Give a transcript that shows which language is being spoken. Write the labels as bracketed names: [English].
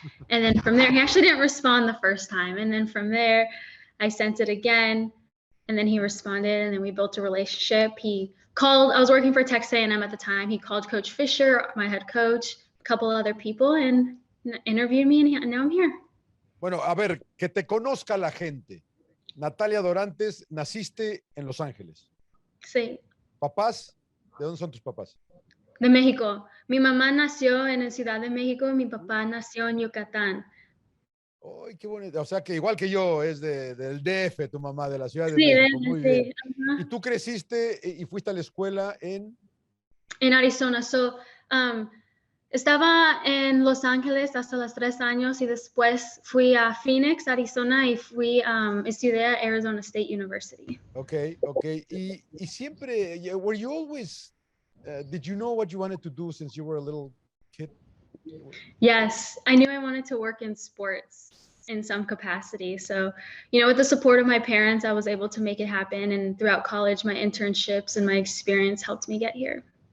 [English] And then from there, he actually didn't respond the first time. And then from there, I sent it again, and then he responded, and then we built a relationship. He called, I was working for Texas A&M at the time. He called Coach Fisher, my head coach, a couple other people, and interviewed me, and now I'm here. [Spanish] Bueno, a ver, que te conozca la gente. Natalia Dorantes, naciste en Los Ángeles. Sí. ¿Papás? ¿De dónde son tus papás? De México. Mi mamá nació en la Ciudad de México, mi papá nació en Yucatán. ¡Ay, qué bonito! O sea, que igual que yo, es del DF, tu mamá, de la Ciudad de Sí, México. Muy sí. bien. Uh-huh. ¿Y tú creciste y fuiste a la escuela en? En Arizona. Estaba en Los Ángeles hasta los 3 años y después fui a Phoenix, Arizona, y estudié a Arizona State University. [English] Okay. [Spanish] Y siempre, [English] were you always, did you know what you wanted to do since you were a little kid? Yes, I knew I wanted to work in sports in some capacity. So, with the support of my parents, I was able to make it happen. And throughout college, my internships and my experience helped me get here.